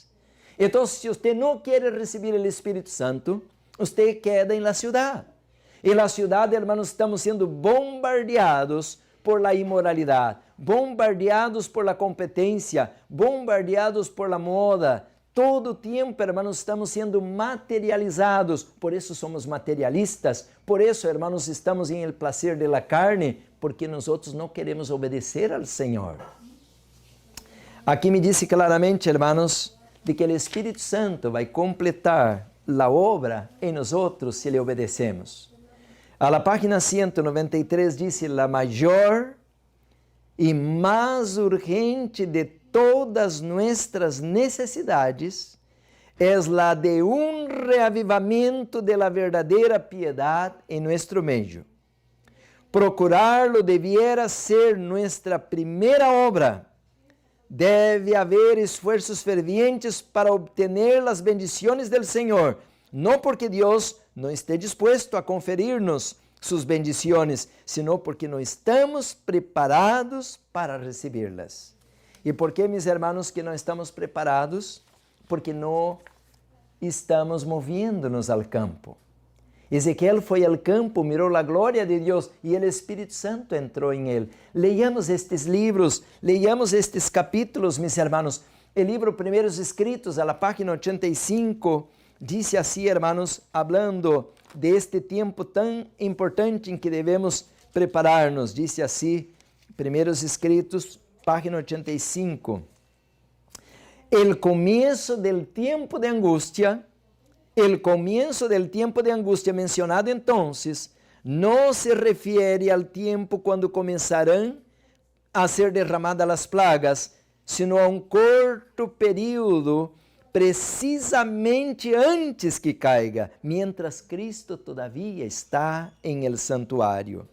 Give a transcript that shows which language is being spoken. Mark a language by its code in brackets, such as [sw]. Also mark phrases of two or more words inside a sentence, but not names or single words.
[es] Entonces, si usted no quiere recibir el Espíritu Santo, usted queda en la ciudad. En la ciudad, hermanos, estamos siendo bombardeados por la inmoralidad, bombardeados por la competencia, bombardeados por la moda. Todo tiempo, [pt] hermanos, estamos sendo materializados, por isso somos materialistas, por isso, hermanos, estamos em [es] el placer de la carne, [pt] porque nós outros não queremos obedecer ao Senhor. Aqui me disse claramente, hermanos, de que o Espírito Santo vai completar a obra em nós outros se lhe obedecemos. [es] A la página 193 diz: la [pt] maior e mais [es] urgente de todas nuestras necesidades es la de un reavivamiento de la verdadera piedad en nuestro medio. Procurarlo debiera ser nuestra primera obra. Debe haber esfuerzos fervientes para obtener las bendiciones del Señor, no porque Dios no esté dispuesto a conferirnos sus bendiciones, sino porque no estamos preparados para recibirlas. [pt] E por que, meus irmãos, que não estamos preparados? Porque não estamos moviendo-nos ao campo. Ezequiel foi ao campo, mirou a glória de Deus e o Espírito Santo entrou em ele. Leiamos estes livros, leiamos estes capítulos, meus irmãos. O livro Primeiros Escritos, [es] a la página [pt] 85, diz assim, [es] hermanos, hablando de este [pt] tempo tão importante em que devemos preparar-nos. Diz assim, Primeiros Escritos, página 85. [es] El comienzo del tiempo de angustia, mencionado entonces, no se refiere al tiempo cuando comenzarán a ser derramadas las plagas, sino a un corto período precisamente antes que caiga, mientras Cristo todavía está en el santuario.